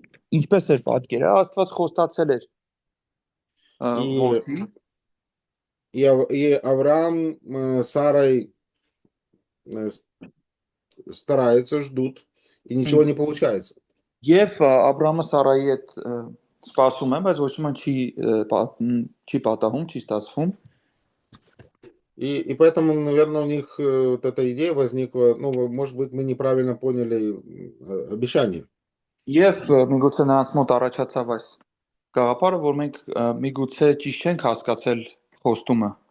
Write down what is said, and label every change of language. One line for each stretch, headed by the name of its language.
Armenian: Ինչպես էր պատկերը, Աստված խոստացել էր որդի։
Russian: И Авраам с Сарой стараются, ждут, и ничего не получается.
Armenian: Եվ Աբրահամը Սարայի հետ սպասում է, բայց ոչ մի չի պատահում, չի ստացվում։
Russian: И поэтому, наверное, у них вот эта идея возникла, ну, может быть, мы неправильно поняли обещание.
Armenian: Եվ միգուցե նրանց մոտ առաջացավ այս գաղափարը, որ մենք միգուցե ճիշտ չենք հասկացել խոստումը։